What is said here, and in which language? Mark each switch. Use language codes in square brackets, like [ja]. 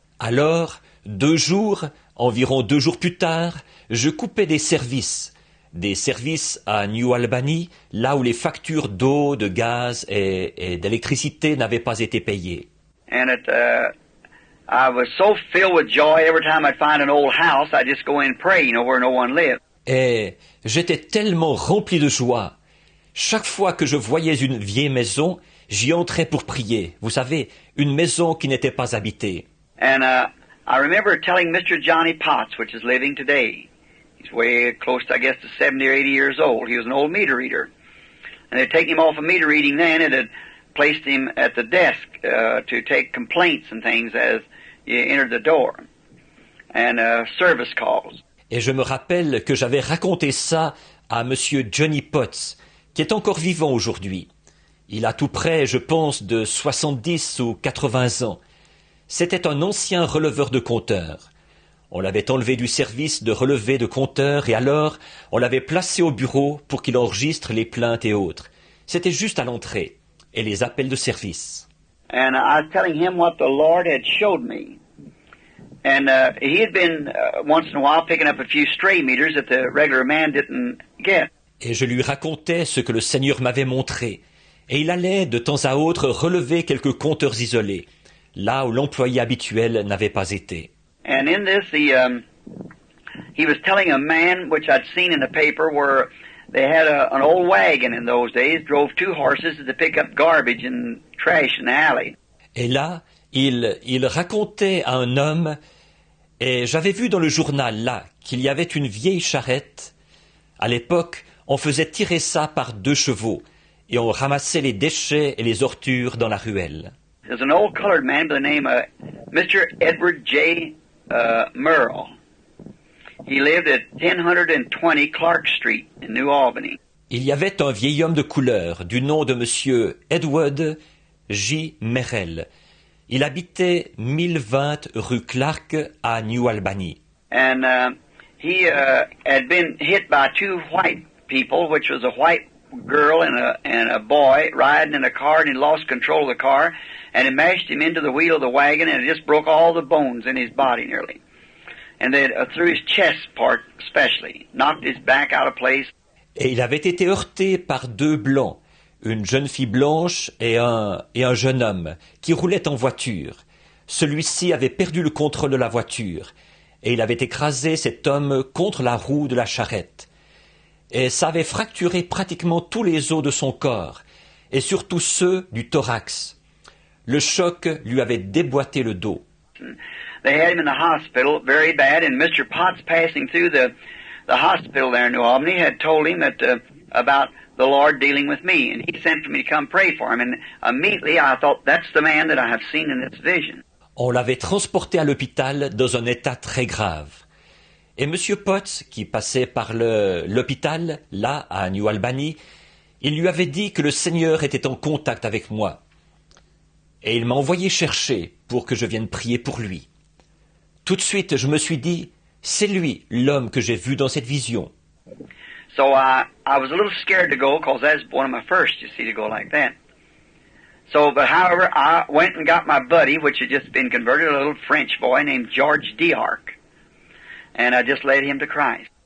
[fr] Alors, environ 2 jours plus tard, je coupais des services à New Albany, là où les factures d'eau, de gaz et d'électricité n'avaient pas été payées. [en] And I was so filled with joy every time I'd find an old house, I'd just go in and pray, where no one lived. [fr] Et j'étais tellement rempli de joie. Chaque fois que je voyais une vieille maison, j'y entrais pour prier. Vous savez, une maison qui n'était pas habitée. [en] And I remember telling Mr. Johnny Potts, which is living today. He's way close to, I guess, to 70 or 80 years old. He was an old meter reader. And they'd taken him off of meter reading then and had placed him at the desk to take complaints and things as you entered the door. And service calls. [fr] Et je me rappelle que j'avais raconté ça à monsieur Johnny Potts, qui est encore vivant aujourd'hui. Il a tout près, je pense, de 70 ou 80 ans. C'était un ancien releveur de compteurs. On l'avait enlevé du service de relevé de compteurs et alors on l'avait placé au bureau pour qu'il enregistre les plaintes et autres. C'était juste à l'entrée. Et les appels de service. [en] And I was telling him what the Lord had showed me. And he had been once in a while picking up a few stray meters that the regular man didn't get. [fr] Et je lui racontais ce que le Seigneur m'avait montré. Et il allait de temps à autre relever quelques compteurs isolés, là où l'employé habituel n'avait pas été. [en] And in this, he was telling a man, which I'd seen in the paper, where they had an old wagon in those days, drove two horses to pick up garbage and trash in the alley. [fr] Et là, il racontait à un homme, et j'avais vu dans le journal là qu'il y avait une vieille charrette. À l'époque, on faisait tirer ça par 2 chevaux et on ramassait les déchets et les ordures dans la ruelle. [en] There's an old colored man by the name of Mr. Edward J. Merle. He lived at 1020 Clark Street in New Albany. [fr] Il y avait un vieil homme de couleur du nom de monsieur Edward J. Merrill. Il habitait 1020 rue Clark à New Albany. [en] And he had been hit by 2 white people, which was a white girl and a boy riding in a car, and he lost control of the car, and it mashed him into the wheel of the wagon, and it just broke all the bones in his body nearly. And then through his chest part especially, knocked his back out of place. [fr] Et il avait été heurté par 2 blancs, une jeune fille blanche et un jeune homme qui roulait en voiture. Celui-ci avait perdu le contrôle de la voiture et il avait écrasé cet homme contre la roue de la charrette. Et ça avait fracturé pratiquement tous les os de son corps et surtout ceux du thorax. Le choc lui avait déboîté le dos. [en] They had him in the hospital very bad, and Mr. Potts passing through the hospital there in New Albany had told him that about the Lord dealing with me, and he sent for me to come pray for him, and immediately I thought, that's the man that I have seen in this vision. [fr] On l'avait transporté à l'hôpital dans un état très grave. Et M. Potts, qui passait par l'hôpital, là, à New Albany, il lui avait dit que le Seigneur était en contact avec moi. Et il m'a envoyé chercher pour que je vienne prier pour lui. Tout de suite, je me suis dit, c'est lui, l'homme que j'ai vu dans cette vision. [en] So I was a little scared to go, because that's one of my first, you see, to go like that. So, but however, I went and got my buddy, which had just been converted, a little French boy named George D'Arc, and I just led him to Christ.